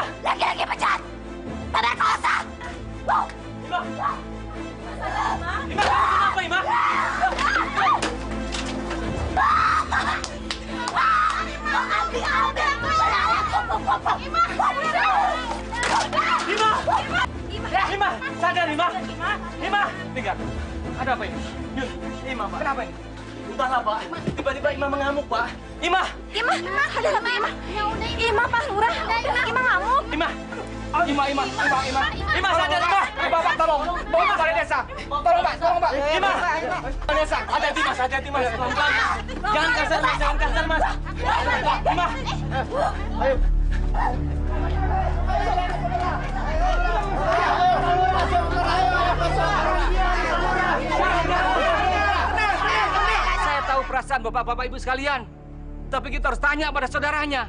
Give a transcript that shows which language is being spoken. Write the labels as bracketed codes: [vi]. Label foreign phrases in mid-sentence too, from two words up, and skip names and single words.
[id] Laki-laki pecat! Pada kosan! Ima! Ima, kamu kenapa, Ima? Ima, sadar, Ima! Ima, dengar. Ada apa ini? Yun, Ima, Pak. Kenapa ini? Entahlah, Pak. Tiba-tiba Ima mengamuk, Pak. Ima! Ada apa Ima? Ima, Pak Lurah. Ima ngamuk. Ima, sadar, Ima! Bapak, tolong! Bawa ke balai desa! Tolong, Pak! Ima! Desa, hati-hati, Mas. Pelan-pelan. Jangan kasar, Mas. Ima! Ayo! Saya tahu perasaan bapak-bapak ibu sekalian, tapi kita harus tanya pada saudaranya.